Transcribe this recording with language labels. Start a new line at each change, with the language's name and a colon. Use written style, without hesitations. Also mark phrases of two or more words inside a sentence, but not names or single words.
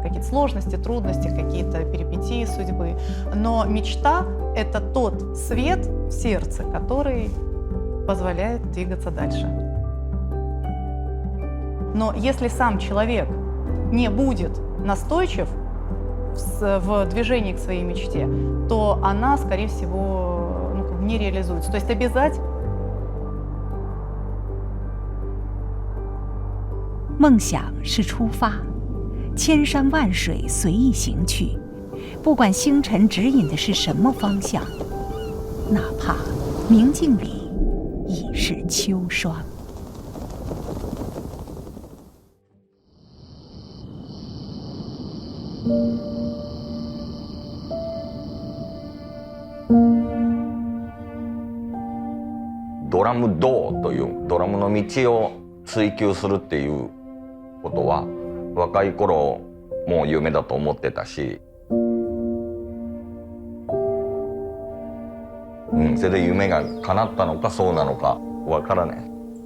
Russian: Какие-то сложности, трудности, какие-то перипетии судьбы. Но мечта – это тот свет в сердце, который позволяет двигаться дальше. Но если сам человек не будет настойчив в движении к своей мечте, то она, скорее всего, не реализуется. То есть обязательно.
Chinese: 梦想是出发，千山万水随意行去，不管星辰指引的是什么方向，哪怕明镜里已是秋霜。
Japanese: ドラム道というドラムの道を追求するっていうことは若い頃もう夢だと思ってたし、それで夢が叶ったのかそうなのかわからない。